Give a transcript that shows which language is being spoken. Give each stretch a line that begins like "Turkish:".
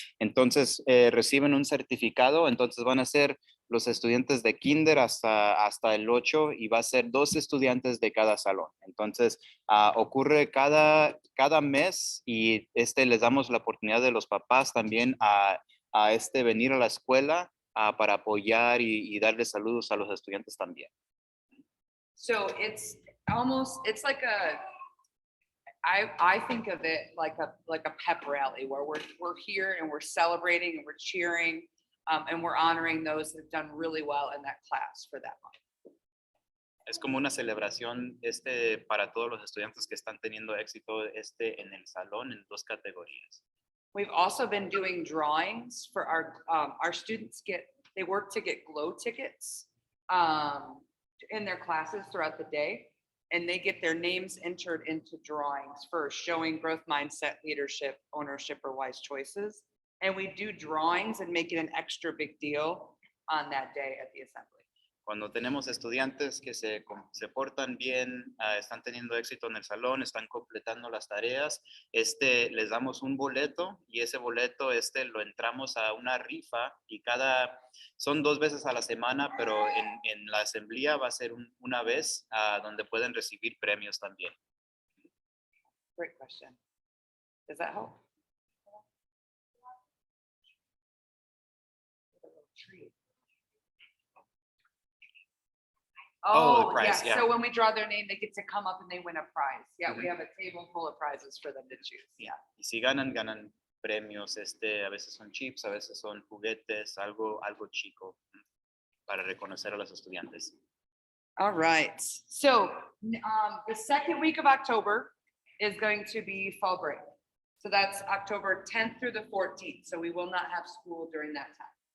English: Entonces reciben un certificado, entonces van a ser los estudiantes de kinder hasta el 8 y va a ser 2 estudiantes de cada salón. Entonces ocurre cada mes y les damos la oportunidad de los papás también a venir a la escuela para apoyar y darle saludos a los estudiantes también. So it's like I think of it like a pep rally where we're here and we're celebrating and we're cheering and we're honoring those that have done really well in that class for that month.
Spanish: Es como una celebración para todos los estudiantes que están teniendo éxito en el salón en 2 categorías.
English: We've also been doing drawings for our students they work to get GLOW tickets in their classes throughout the day, and they get their names entered into drawings for showing growth mindset, leadership, ownership, or wise choices. And we do drawings and make it an extra big deal on that day at the assembly.
Spanish: Cuando tenemos estudiantes que se portan bien, están teniendo éxito en el salón, están completando las tareas, les damos un boleto y ese boleto lo entramos a una rifa y son 2 veces a la semana, pero en la asamblea va a ser una vez donde pueden recibir premios también.
English: Great question. Does that help? Oh, the prize, yeah. So when we draw their name, they get to come up and they win a prize. Yeah, we have a table full of prizes for them to choose. Yeah.
Spanish: Y si ganan premios, a veces son chips, a veces son juguetes, algo chico para reconocer a los estudiantes.
English: All right. So the second week of October is going to be fall break. So that's October 10th through the 14th. So we will not have school during that time.